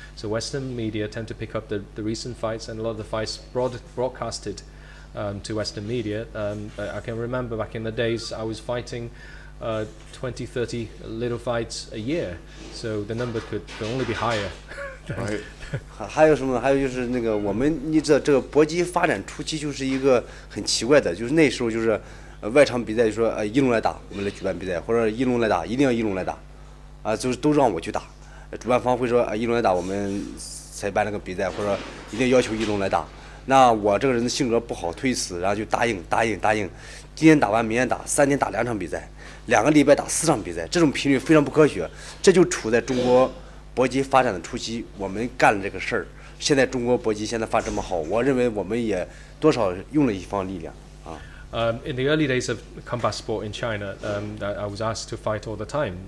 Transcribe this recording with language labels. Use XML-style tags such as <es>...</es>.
<en>So Western media tend to pick up the recent fights, and a lot of the fights broadcasted to Western media. I can remember back in the days I was fighting 20, 30 little fights a year, so the number could only be higher. Right.</en> <zh>还有什么？还有就是那个你知道这个搏击发展初期就是一个很奇怪的，就是那时候就是外场比赛就说一龙来打，我们来举办比赛，或者一龙来打，一定要一龙来打，啊，就是都让我去打。主办方会说一龙来打，我们才办了个比赛，或者一定要求一龙来打。那我这个人的性格不好推辞，然后就答应。今天打完，明天打，3天打2场比赛，2个礼拜打4场比赛，这种频率非常不科学。这就处在中国搏击发展的初期，我们干了这个事儿。现在中国搏击现在发展这么好，我认为我们也多少用了一方力量啊。</zh> <en>In the early days of combat sport in China, I was asked to fight all the time.</en>